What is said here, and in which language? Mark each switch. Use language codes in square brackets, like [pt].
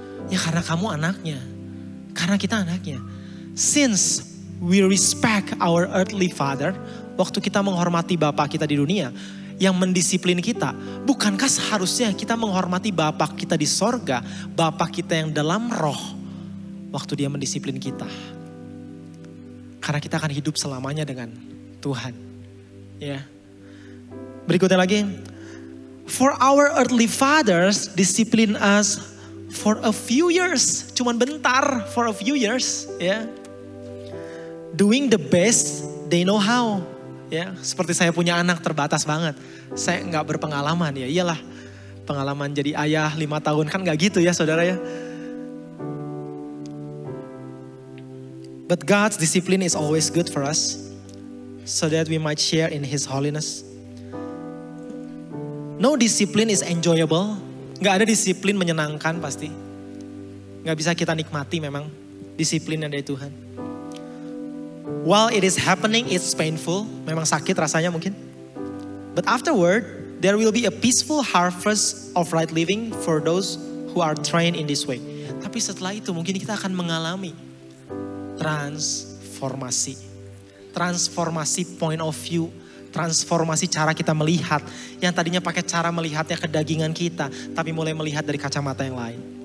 [id] Ya karena kamu anaknya. Karena kita anaknya. [en] Since we respect our earthly father, [id] waktu kita menghormati Bapa kita di dunia, yang mendisiplin kita, bukankah seharusnya kita menghormati Bapa kita di sorga, Bapa kita yang dalam roh, waktu dia mendisiplin kita. Karena kita akan hidup selamanya dengan Tuhan. Ya. Berikutnya lagi. [en] For our earthly fathers discipline us for a few years. [id] Cuman bentar, [en] for a few years. Ya. Doing the best they know how. [id] Ya. Seperti saya punya anak terbatas banget. Saya gak berpengalaman ya. Iyalah pengalaman jadi ayah 5 tahun kan gak gitu ya saudara ya. [en] But God's discipline is always good for us, so that we might share in His holiness. No discipline is enjoyable. [id] Gak ada disiplin menyenangkan pasti. Gak bisa kita nikmati memang disiplin yang dari Tuhan. [en] While it is happening, it's painful. [id] Memang sakit rasanya mungkin. [en] But afterward, there will be a peaceful harvest of right living for those who are trained in this way. [id] Tapi setelah itu mungkin kita akan mengalami transformasi point of view, transformasi cara kita melihat, yang tadinya pakai cara melihatnya kedagingan kita, tapi mulai melihat dari kacamata yang lain.